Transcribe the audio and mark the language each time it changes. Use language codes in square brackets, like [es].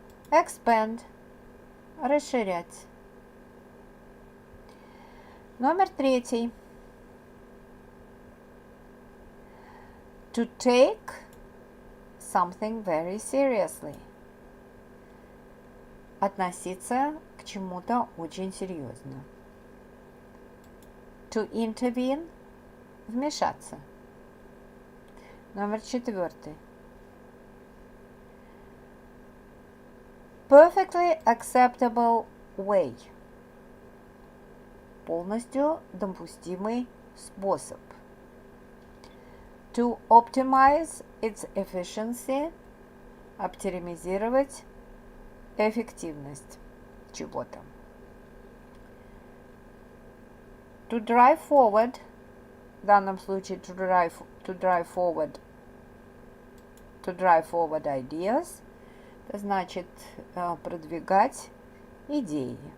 [ru] Expand, расширять. Номер 3. [en] To take something very seriously. [ru] Относиться к чему-то очень серьезно. [en] To intervene, [ru] вмешаться. Номер 4. [en] Perfectly acceptable way. [ru] Полностью допустимый способ. [en] To optimize its efficiency, [ru] оптимизировать эффективность чего-то. To drive forward, в данном случае [en] to drive forward ideas, [ru] это значит продвигать идеи.